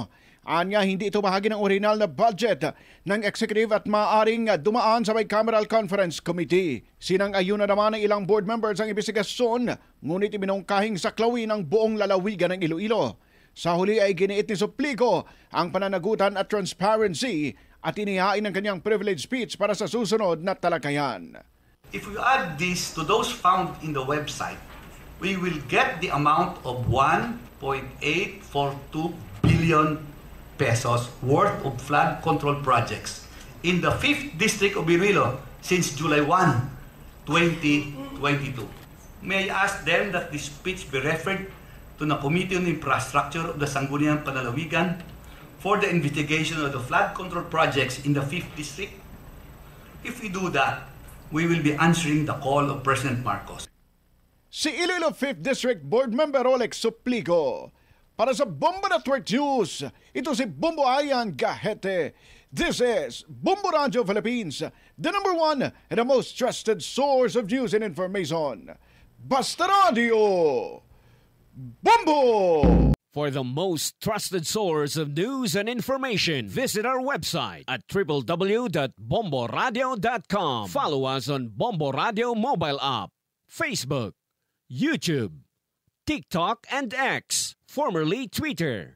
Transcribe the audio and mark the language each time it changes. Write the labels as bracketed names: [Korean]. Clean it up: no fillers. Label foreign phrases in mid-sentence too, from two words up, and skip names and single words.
[Filipino] Anya, hindi ito bahagi ng original na budget ng executive at maaaring dumaan sa [English] bicameral conference committee. [Filipino] Sinang-ayuna naman ng ilang [English] board members [Filipino] ang investigasyon, ngunit ibinungkahing saklawin ang buong lalawigan ng Iloilo. Sa huli ay giniit ni Suplico ang pananagutan at transparency at inihain ang kanyang [English] privilege speech [Filipino] para sa susunod na talakayan. [English] If we add this to those found in the website, we will get the amount of 1.842 billion pesos worth of flood control projects in the 5th District of Iloilo since July 1, 2022. May I ask then that this speech be referred to the Committee on Infrastructure of the Sangguniang Panlalawigan for the investigation of the flood control projects in the 5th District? If we do that, we will be answering the call of President Marcos. [Filipino] Si Iloilo 5th District Board Member Rolex Suplico. Para sa Bombo Network News, ito si Bombo Ayan Gahete. [English] This is Bombo Radio Philippines, the number one and the most trusted source of news and information. [Filipino] Basta Radio! Bombo! [English] For the most trusted source of news and information, visit our website at www.bomboradio.com. Follow us on Bombo Radio mobile app, Facebook, YouTube, TikTok, and X, formerly Twitter.